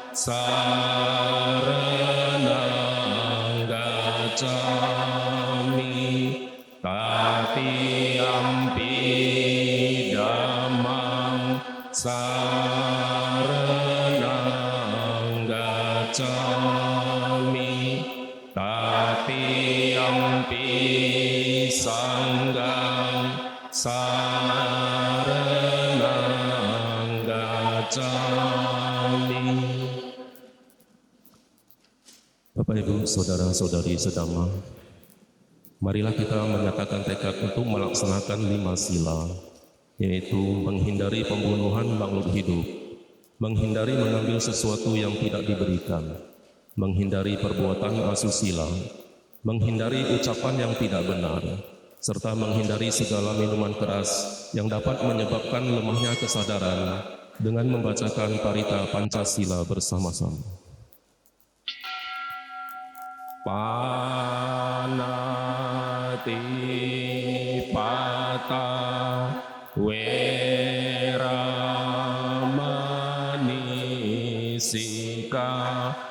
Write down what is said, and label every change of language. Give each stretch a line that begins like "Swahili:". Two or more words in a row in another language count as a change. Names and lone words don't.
Pali: saranang gacchami, Tatiyampi Dhammang saranang gacchami, Tatiyampi Sanghang saranang gacchami.
Indonesian: Bapak, Ibu, Saudara-saudari sedama, marilah kita menyatakan tekad untuk melaksanakan 5 sila, yaitu menghindari pembunuhan makhluk hidup, menghindari mengambil sesuatu yang tidak diberikan, menghindari perbuatan asusila, menghindari ucapan yang tidak benar, serta menghindari segala minuman keras yang dapat menyebabkan lemahnya kesadaran dengan membacakan Parita Pancasila bersama-sama.
Pali: Panati pata weramani sika